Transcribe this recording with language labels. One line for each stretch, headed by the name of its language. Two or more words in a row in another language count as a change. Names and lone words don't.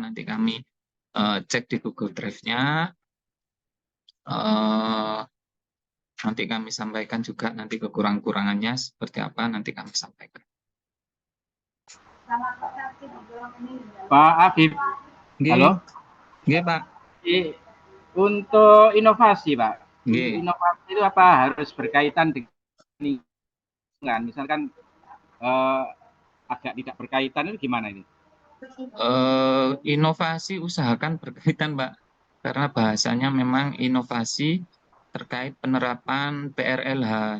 Indonesian: Nanti kami cek di Google Drive-nya. Nanti kami sampaikan juga nanti kekurangan-kurangannya seperti apa, nanti kami sampaikan. Pak Afif. Halo. Nggih, Pak. Untuk inovasi, Pak. Nggih. Inovasi itu apa harus berkaitan dengan lingkungan? Misalkan agak tidak berkaitan itu gimana ini? Inovasi usahakan berkaitan, Pak. Karena bahasanya memang inovasi terkait penerapan PRLH.